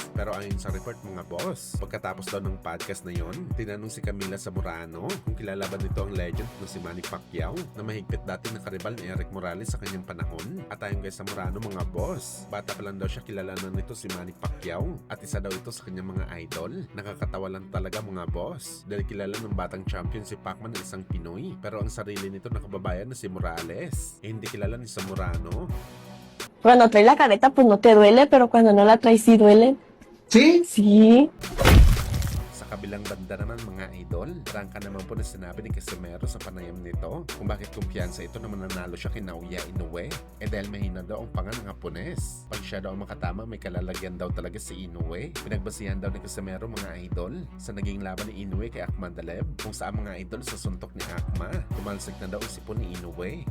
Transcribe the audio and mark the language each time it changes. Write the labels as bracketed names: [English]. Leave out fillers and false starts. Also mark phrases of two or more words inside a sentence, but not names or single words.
[Filipino] Pero ayon sa report mga boss, pagkatapos daw ng podcast na yon, tinanong si Camila Zamorano kung kilala ba nito ang legend na si Manny Pacquiao na mahigpit dati na karibal ni Eric Morales sa kanyang panahon. At ayon kay Zamorano mga boss, bata pa lang daw siya kilalanan nito si Manny Pacquiao at isa daw ito sa kanyang mga idol. Nakakatawa lang talaga mga boss dahil kilala ng batang champion si Pacman na isang Pinoy, pero ang sarili nito na kababayan na si Morales hindi kilala ni Zamorano. [Spanish] Cuando traes la careta, pues no te duele, pero cuando no la traes, sí duele. ¿Sí? Sí. [Filipino] Sa kabilang banda naman mga idol, prangka naman po na sinabi ni Casimero sa panayam nito kung bakit kumpiyansa ito na mananalo siya kay Naoya Inoue dahil mahina daw ang panga ng Hapones. Pag siya daw makatama, may kalalagyan daw talaga si Inoue. Pinagbasihan daw ni Casimero mga idol sa naging laban ni Inoue kay Akhmadaleb, kung saan mga idol sa suntok ni Akma tumalsik na daw ang sipon ni Inoue.